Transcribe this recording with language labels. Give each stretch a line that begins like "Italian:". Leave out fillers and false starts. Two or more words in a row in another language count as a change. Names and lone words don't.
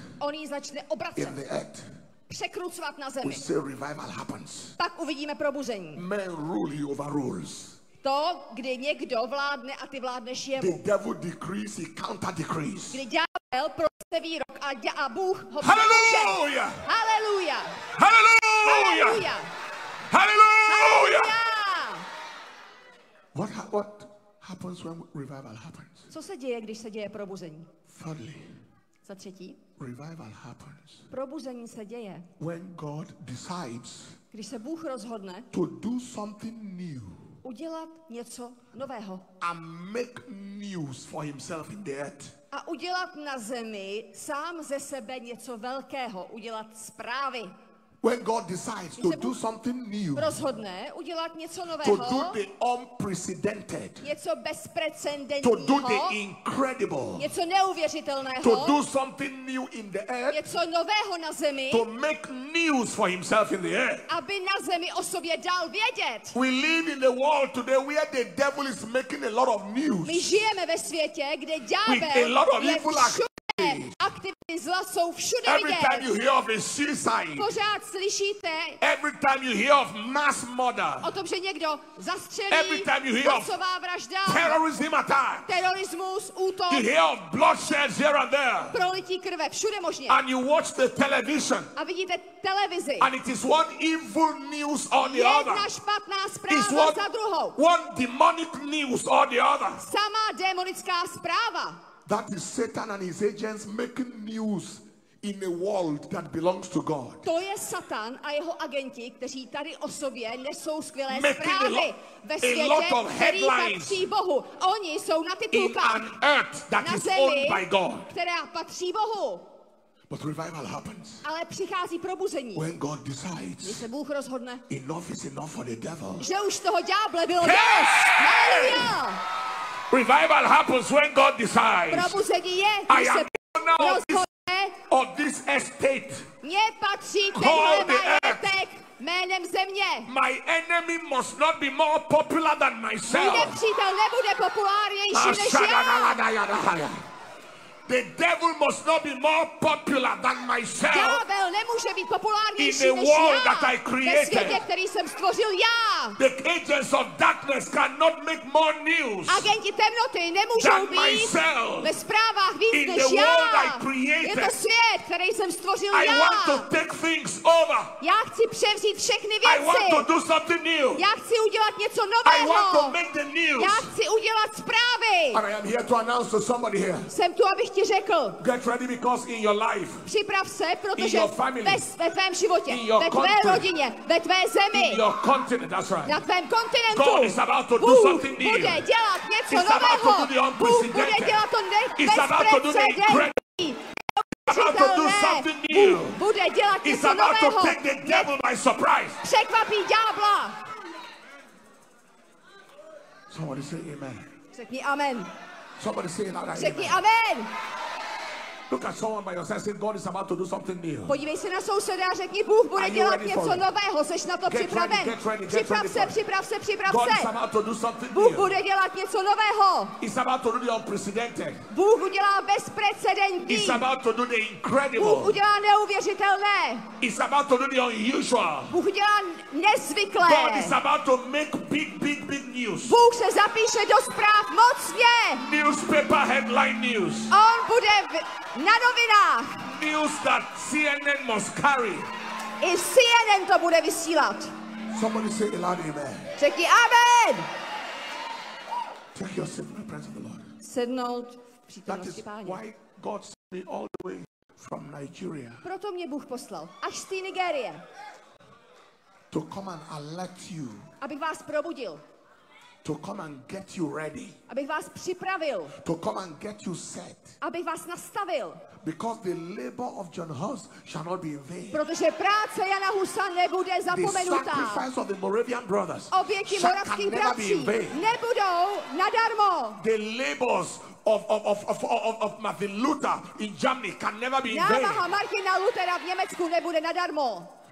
Czech: on ji začne
English: in
Czech: obracet,
English: the earth.
Czech: překrucovat na
English: We
Czech: zemi.
English: say revival happens.
Czech: Pak uvidíme probuzení.
English: Men rule, he overrules.
Czech: To, kdy někdo vládne a ty vládneš jemu.
English: The devil decrees, he counter decrees.
Czech: Kdy ďábel pronese výrok a Bůh ho
English: Hallelujah!
Czech: přemůže. Haleluja!
English: Hallelujah!
Czech: Haleluja!
English: Hallelujah!
Czech: Haleluja!
English: What happens when revival happens?
Czech: Co se děje, když se děje probuzení?
English: Thirdly,
Czech: Za třetí,
English: revival happens
Czech: probuzení se děje,
English: when God decides
Czech: když se Bůh rozhodne
English: to do something new
Czech: udělat něco nového
English: and make news for himself in the earth.
Czech: a udělat na zemi sám ze sebe něco velkého, udělat zprávy.
English: When God decides to do something new,
Czech: rozhodne udělat něco
English: to
Czech: nového,
English: do the unprecedented,
Czech: něco
English: to do
Czech: bezprecedentního,
English: the incredible,
Czech: něco neuvěřitelného,
English: to do something new in the earth,
Czech: něco nového na zemi,
English: to make news for himself in the earth.
Czech: aby na zemi o sobě dal vědět.
English: We live in a world today where the devil is making a lot of news.
Czech: My žijeme ve světě, kde
English: With a
Czech: ďábel
English: lot of
Czech: je
English: evil
Czech: všude. Aktivity zla jsou všude
English: Every time you
Czech: vidět.
English: hear of a suicide,
Czech: Pořád slyšíte
English: every time you hear of mass murder,
Czech: o tom, že někdo
English: Every
Czech: zastřelí,
English: time you hear of
Czech: masová vražda,
English: terrorism attack,
Czech: terorismus, útok,
English: you hear of bloodshed here and there,
Czech: prolití krve, všude možně.
English: and you watch the television,
Czech: A vidíte televizi.
English: and it is one evil news or the other.
Czech: Jedna špatná
English: It's
Czech: zpráva za druhou.
English: one demonic news or the other.
Czech: Sama démonická zpráva.
English: That is Satan and his agents making news in a world that belongs to God.
Czech: To je Satan a jeho agenti, kteří tady o sobě nesou skvělé
English: Making
Czech: zprávy ve
English: a
Czech: světě,
English: lot of
Czech: který
English: headlines
Czech: patří Bohu. Oni jsou na
English: In
Czech: titulkách
English: an earth that
Czech: na
English: is
Czech: zemi,
English: owned by God.
Czech: která patří Bohu.
English: But revival happens
Czech: Ale přichází probuzení,
English: when God
Czech: když
English: decides
Czech: se Bůh rozhodne,
English: enough is enough for the devil.
Czech: že už toho ďáble bylo
English: Hey!
Czech: dost. Haleluja!
English: Revival happens when God decides,
Czech: Probuzení je,
English: I
Czech: když se
English: am owner of this,
Czech: rozhodne,
English: of this estate.
Czech: mně patří
English: Call
Czech: tenhle
English: the earth.
Czech: majetek jménem země.
English: My enemy must not be more popular than
Czech: Můj
English: myself.
Czech: nepřítel nebude populárnější než já.
English: The devil must not be more popular than myself.
Czech: Ďábel nemůže být populárnější
English: In the
Czech: než
English: world
Czech: já.
English: that I
Czech: Ve
English: created.
Czech: světě, který jsem stvořil já.
English: The agents of darkness cannot make more news
Czech: Agenti temnoty nemůžou
English: than
Czech: být
English: myself.
Czech: ve zprávách víc
English: In
Czech: než
English: the
Czech: já.
English: world I created.
Czech: Je to svět, který jsem stvořil
English: I
Czech: já.
English: want to take things over.
Czech: Já chci převzít všechny
English: I want to
Czech: věci.
English: do something new.
Czech: Já chci udělat něco
English: I want to
Czech: nového.
English: make the news.
Czech: Já chci udělat zprávy.
English: And I am here to announce to somebody here.
Czech: Jsem tu, abych ti řekl.
English: Get ready because in your life,
Czech: Připrav se, protože
English: your family,
Czech: ve tvém životě,
English: in your
Czech: ve tvé
English: country,
Czech: rodině, ve tvé zemi,
English: in your continent, that's right.
Czech: na tvém kontinentu,
English: God is about to do
Czech: Bůh
English: something new.
Czech: bude dělat něco
English: It's about to do the
Czech: nového. Bůh bude
English: unprecedented.
Czech: dělat to
English: It's about to do the incredible. It's about to do something new.
Czech: Bůh bude dělat
English: It's
Czech: něco
English: about to
Czech: nového.
English: take the devil by surprise.
Czech: Překvapí ďábla.
English: Somebody say amen.
Czech: Řekni amen.
English: Somebody say another
Czech: Řekni
English: amen.
Czech: amen.
English: Look at someone by your side, say God is about to do something new.
Czech: Podívej se na souseda a řekni, Bůh bude
English: Are you
Czech: dělat
English: ready for
Czech: něco
English: it?
Czech: nového. Seš na to
English: Get
Czech: připraven.
English: ready, get ready, get
Czech: Připrav
English: ready
Czech: se,
English: for it.
Czech: připrav se, připrav
English: God is
Czech: se.
English: about to do something
Czech: Bůh
English: new.
Czech: bude dělat něco nového.
English: He's about to do the unprecedented.
Czech: Bůh udělá bezprecedentní.
English: He's about to do the
Czech: Bůh
English: incredible.
Czech: udělá neuvěřitelné.
English: He's about to do the unusual.
Czech: Bůh udělá nezvyklé.
English: God is about to make big news.
Czech: Bůh se zapíše do zpráv mocně.
English: Newspaper headline news.
Czech: On bude na novinách.
English: News that CNN must carry.
Czech: I CNN to bude vysílat.
English: Somebody say a loud amen.
Czech: Řekni amen.
English: Take your seat in the presence of the Lord.
Czech: Sednout v
English: That
Czech: přítomnosti
English: is
Czech: Páně.
English: why God sent me all the way from Nigeria
Czech: Proto mě Bůh poslal až z té Nigérie,
English: to come and alert you,
Czech: abych vás probudil,
English: to come and get you ready,
Czech: abych vás připravil,
English: to come and get you set.
Czech: abych vás nastavil,
English: Because the labor of John Hus shall not be in vain.
Czech: protože práce Jana Husa nebude
English: The
Czech: zapomenutá.
English: sacrifice of the Moravian brothers
Czech: Oběti
English: can
Czech: moravských
English: never be in
Czech: bratří
English: vain.
Czech: nebudou nadarmo.
English: The labors of Martin Luther in Germany can never be in vain.
Czech: Námaha Martina Luthera v Německu nebude nadarmo.